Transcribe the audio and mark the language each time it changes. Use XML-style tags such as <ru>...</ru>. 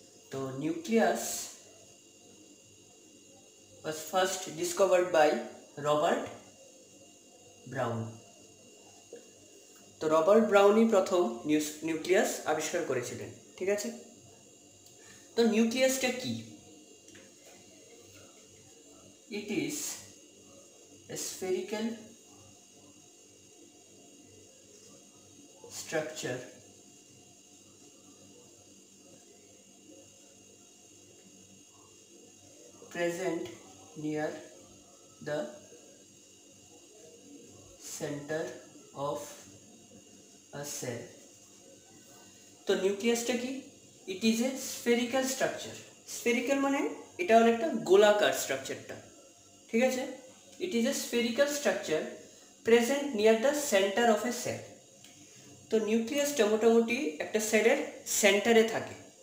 <en>তো nucleus was first discovered by Robert Brown.</en> <bn>তো Robert ব্রাউনই প্রথম নিউক্লিয়াস আবিষ্কার করেছিলেন, ঠিক আছে? তো নিউক্লিয়াসটা কি?</bn> <en>It is a spherical structure present near the center of a cell.</en> <bn>তো নিউক্লিয়াসটা কি?</bn> <en>It is a spherical structure.</en> <bn>Spherical মানে এটা হলো একটা গোলাকার স্ট্রাকচারটা, ঠিক আছে?</bn> <en>It is a spherical structure present near the centre of a cell.</en> <bn>তো নিউক্লিয়াসটা মোটামুটি একটা সেলের সেন্টারে থাকে।</bn>